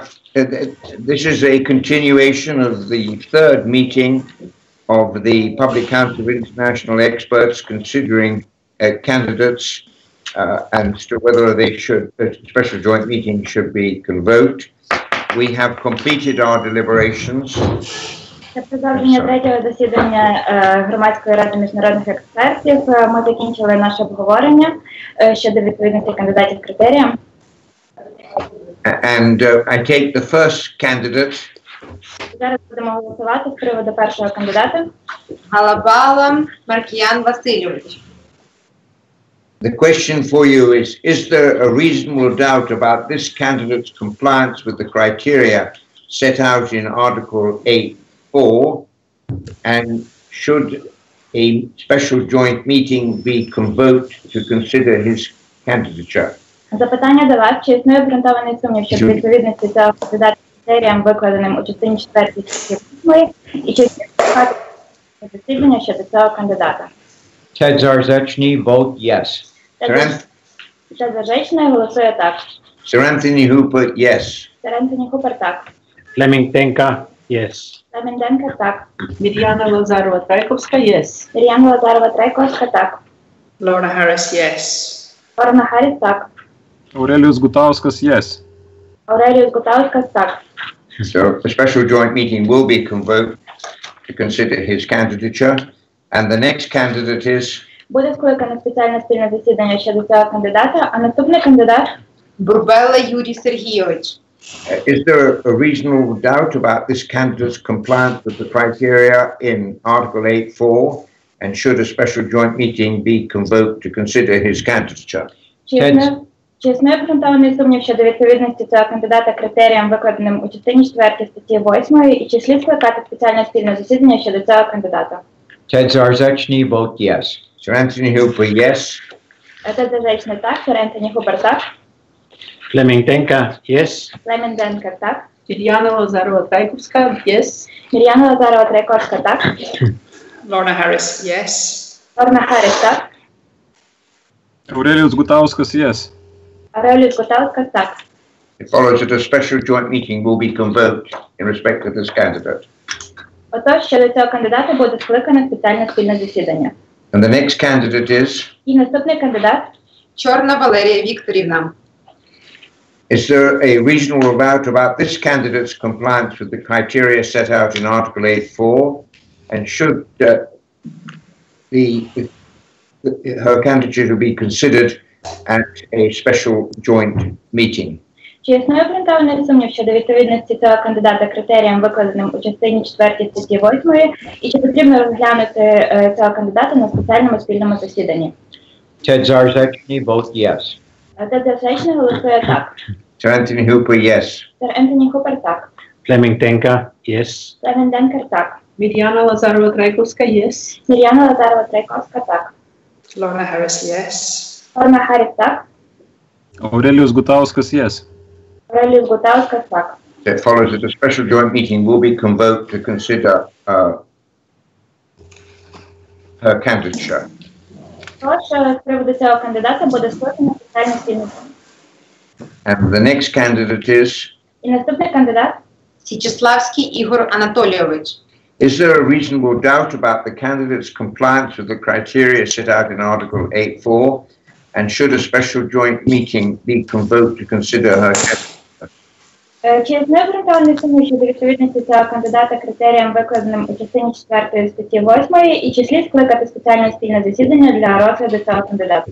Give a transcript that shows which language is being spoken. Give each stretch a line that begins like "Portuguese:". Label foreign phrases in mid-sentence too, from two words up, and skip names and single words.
English: This is a continuation of the third meeting of the Public Council of International Experts considering candidates and whether they should, a special joint meeting should be convoked. We have completed our deliberations.
Ukrainian: Це продовження третього засідання Громадської ради міжнародних експертів. Ми закінчили наше обговорення щодо відповідності кандидатів критеріям.
English: And I take the first candidate.
Ukrainian: Зараз будемо голосувати з приводу першого кандидата. Галабала Маркіян Васильович.
English: The question for you is there a reasonable doubt about this candidate's compliance with the criteria set out in Article 8.4, and should a special joint meeting be convoked to consider his candidature?
Ukrainian: Запитання до вас. Чи існує обґрунтований сумнів щодо відповідності цього кандидата критеріям, викладеним у частині 4 статті 8, і чи існує засідання щодо цього кандидата?
English: Ted Zarzechny, vote yes.
Ukrainian: Ted Zarzechny голосує так.
English: Sir Anthony Hooper, yes.
Ukrainian: Sir Anthony Hooper так.
English: Fleming Denker, yes.
Ukrainian: Fleming Denker так.
English: Mirjana Lazarova-Trajkovska, yes.
Ukrainian: Mirjana Lazarova-Trajkovska так.
English: Lorna Harris, yes.
Ukrainian: Lorna Harris так.
English: Aurelijus Gutauskas, yes.
Ukrainian: Aurelijus Gutauskas так.
English: So a special joint meeting will be convoked to consider his candidature. And the next candidate is?
Ukrainian: Буде скликане спеціальне спільне засідання щодо цього кандидата, а наступний кандидат? Бурбела Юрій Сергійович.
English: Is there a reasonable doubt about this candidate's compliance with the criteria in Article 8.4, and should a special joint meeting be convoked to consider his candidature?
Ukrainian: Чи існує обґрунтований сумнів щодо відповідності цього кандидата критеріям, викладеним у частині 4 статті 8, і чи слід скликати спеціальне спільне засідання щодо цього кандидата?
English: Ted Zarzechny, vote yes. Sir Anthony Hooper, yes.
Ukrainian: Ted Zarzechny так. Sir Anthony Hooper так.
English: Fleming Denker, yes.
Ukrainian: Fleming Denker так.
English: Mirjana Lazarova-Trajkovska, yes.
Ukrainian: Mirjana Lazarova-Trajkovska так.
English: Lorna Harris, yes.
Ukrainian: Lorna Harris так.
English: Aurelijus Gutauskas, yes.
Ukrainian: Aurelijus Gutauskas так.
English: It follows that a special joint meeting will be convoked in respect of this candidate.
Ukrainian: Отож, щодо цього кандидата буде скликане спеціальне спільне засідання.
English: And the next candidate is?
Ukrainian: І наступний кандидат? Чорна Валерія Вікторівна.
English: Is there a reasonable doubt about this candidate's compliance with the criteria set out in Article 8.4, and should her candidature be considered at a special joint meeting?
Ukrainian: Чи існує обґрунтований сумнів щодо відповідності цього кандидата критеріям, викладеним у частині 4 статті 8, і чи потрібно розглянути цього кандидата на спеціальному спільному засіданні?
English: Ted Zarzechny, vote yes.
Ukrainian: Ted Zarzechny голосує так.
English: Sir Anthony Hooper, yes.
Ukrainian: Sir Anthony Hooper так.
English: Fleming Denker, yes.
Ukrainian: Fleming Denker так.
English: Mirjana Lazarova-Trajkovska, yes.
Ukrainian: Mirjana Lazarova-Trajkovska так.
English: Lorna Harris, yes.
Ukrainian: Lorna Harris так.
English: Aurelijus Gutauskas, yes.
Ukrainian: Aurelijus Gutauskas так.
English: It follows that a special joint meeting will be convoked to consider her candidature.
Ukrainian: Тож, з приводу цього кандидата буде скликано спеціальне спільне засідання.
English: And the next candidate is?
Ukrainian: І наступний кандидат? Січеславський Ігор Анатолійович.
English: Is there a reasonable doubt about the candidate's compliance with the criteria set out in Article 8.4, and should a special joint meeting be convoked to consider her candidature?
Ukrainian: Чи існує обґрунтований сумнів щодо відповідності цього кандидата критеріям, викладеним у частині 4 статті 8, і чи слід скликати спеціальне спільне засідання для розгляду цього кандидата?